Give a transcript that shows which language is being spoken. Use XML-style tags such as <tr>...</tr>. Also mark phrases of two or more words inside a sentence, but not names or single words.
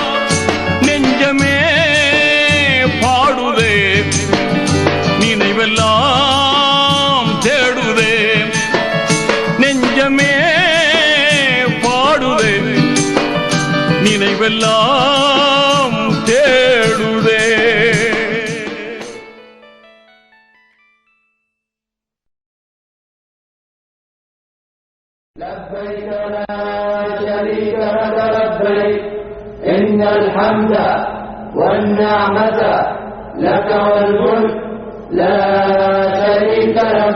<ta>நெஞ்சமே பாடுதே, நினைவெல்லாம் தேடுதே. நெஞ்சமே பாடுதே, நினைவெல்லாம் தேடுதே.</ta> <ar>لبيك لا شريك لك لبيك إن الحمد والنعمة لك والملك لا شريك لك.</ar>